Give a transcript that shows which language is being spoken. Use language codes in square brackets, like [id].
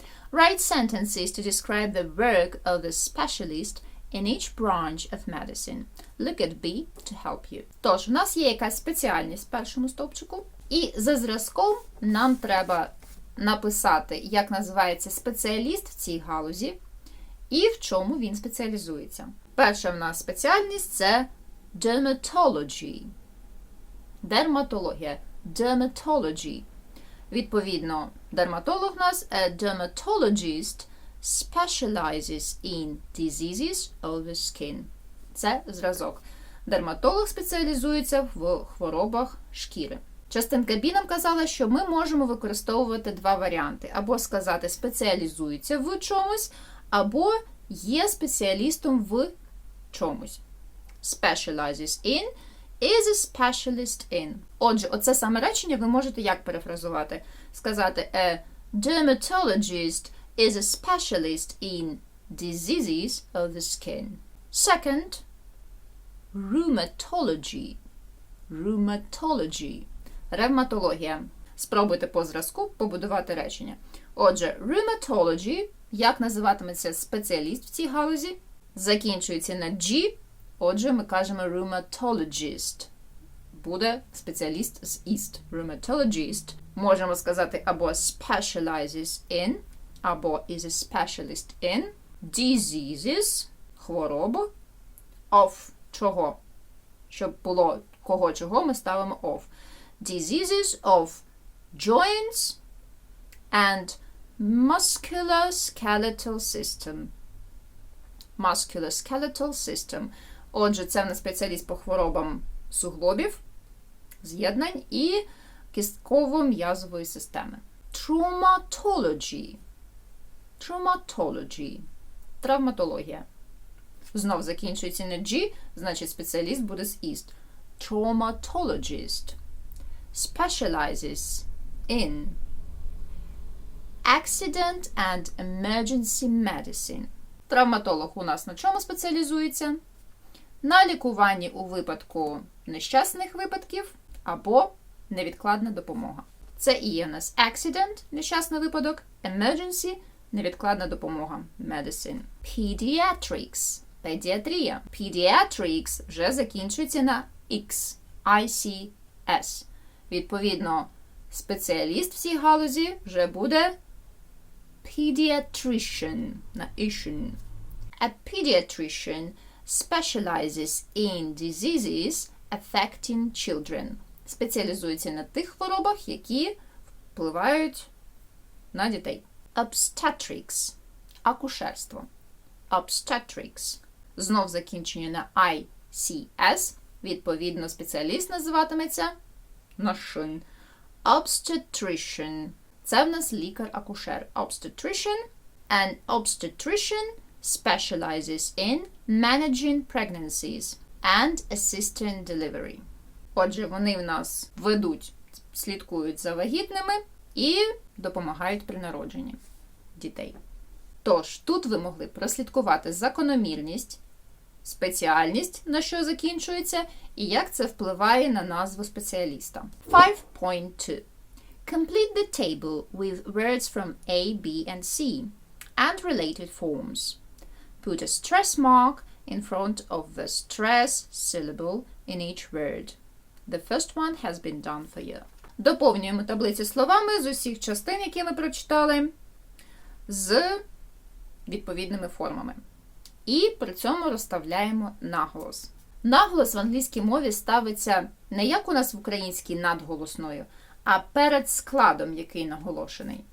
[en] Write sentences to describe the work of the specialist in each branch of medicine. Look at B to help you. [uk] Тож, у нас є якась спеціальність в першому стовпчику, і за зразком нам треба написати, як називається спеціаліст в цій галузі і в чому він спеціалізується. Перша в нас спеціальність – це dermatology. Дерматологія. Dermatology. Відповідно, дерматолог у нас [en] a dermatologist specializes in diseases of the skin. [uk] Це зразок. Дерматолог спеціалізується в хворобах шкіри. Частинка B нам казала, що ми можемо використовувати два варіанти. Або сказати спеціалізується в чомусь, або є спеціалістом в чомусь. [en] Specializes in is a specialist in. [uk] Отже, оце саме речення ви можете як перефразувати? Сказати [en] a dermatologist is a specialist in diseases of the skin. Second, rheumatology. Rheumatology. [uk] Ревматологія. Спробуйте по зразку побудувати речення. Отже, rheumatology, як називатиметься спеціаліст в цій галузі, закінчується на G, отже, ми кажемо [en] rheumatologist. [uk] Буде спеціаліст з ist. [en] Rheumatologist. [uk] Можемо сказати або specializes in, або [en] is a specialist in diseases, [uk] хворобу, of чого. Щоб було кого чого, ми ставимо of. [en] Diseases of joints and musculoskeletal system. Musculoskeletal system. [uk] Отже, це в нас спеціаліст по хворобам суглобів, з'єднань і кістково-м'язової системи. [en] Traumatology. Traumatology. [uk] Травматологія. Знов закінчується на G, значить спеціаліст буде з ist. [en] Traumatologist specializes in accident and emergency medicine. [uk] Травматолог у нас на чому спеціалізується? На лікуванні у випадку нещасних випадків або невідкладна допомога. Це і є у нас accident, нещасний випадок, emergency, невідкладна допомога, medicine. Pediatrics, педіатрія. Pediatrics вже закінчується на X, ICS. Відповідно, спеціаліст в цій галузі вже буде [en] pediatrician, [uk] на ишин. [en] A pediatrician specializes in diseases affecting children. [uk] Спеціалізується на тих хворобах, які впливають на дітей. [en] Obstetrics. [uk] Акушерство. [en] Obstetrics. [uk] Знов закінчення на ICS. Відповідно, спеціаліст називатиметься нашин. [en] Obstetrician. [uk] Це в нас лікар-акушер. Obstetrician. [en] An obstetrician specializes in managing pregnancies and assisting delivery. [uk] Отже, вони в нас ведуть, слідкують за вагітними і допомагають при народженні дітей. Тож, тут ви могли прослідкувати закономірність, спеціальність, на що закінчується, і як це впливає на назву спеціаліста. 5.2. [en] Complete the table with words from A, B, and C and related forms. Put a stress mark in front of the stress syllable in each word. The first one has been done for you. [uk] Доповнюємо таблицю словами з усіх частин, які ми прочитали, з відповідними формами. І при цьому розставляємо наголос. Наголос в англійській мові ставиться не як у нас в українській надголосною, а перед складом, який наголошений.